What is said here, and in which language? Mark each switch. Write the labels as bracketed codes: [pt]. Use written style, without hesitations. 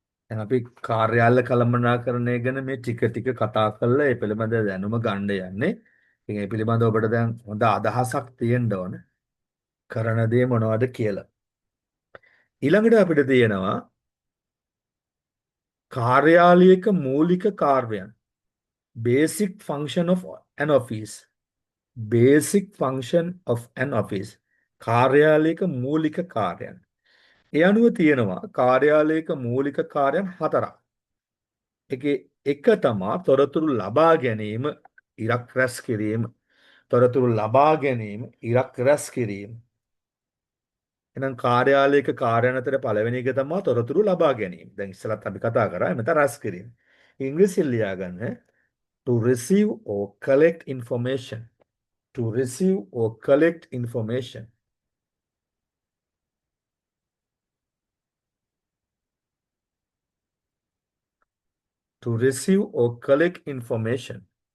[si] දැන් අපි කාර්යාල කළමනාකරණය ගැන මේ ටික ටික කතා කරලා ඒ පිළිබඳ දැනුම ගන්න යන්නේ. ඉතින් ඒ පිළිබඳව ඔබට දැන් හොඳ අදහසක් තියෙන්න ඕන. කරන දේ මොනවද කියලා. ඊළඟට අපිට තියෙනවා කාර්යාලයක මූලික කාර්යයන්. [en] Basic function of an office. Basic function of an office. [si] කාර්යාලයක මූලික කාර්යයන්. ඒ අනුව තියෙනවා කාර්යාලයක මූලික කාර්යයන් හතරක්. එකේ එක තමා තොරතුරු ලබා ගැනීම, ඉරක් රැස් කිරීම. තොරතුරු ලබා ගැනීම, ඉරක් රැස් කිරීම. එහෙනම් කාර්යාලයක කාර්යයන් අතර පළවෙනි එක තමයි තොරතුරු ලබා ගැනීම. දැන් ඉස්සෙල්ලත් අපි කතා කරා එමෙතන රැස් කිරීම. ඉංග්‍රීසියෙන් ලියා ගන්න [en] to receive or collect information. To receive or collect information. To receive or collect information.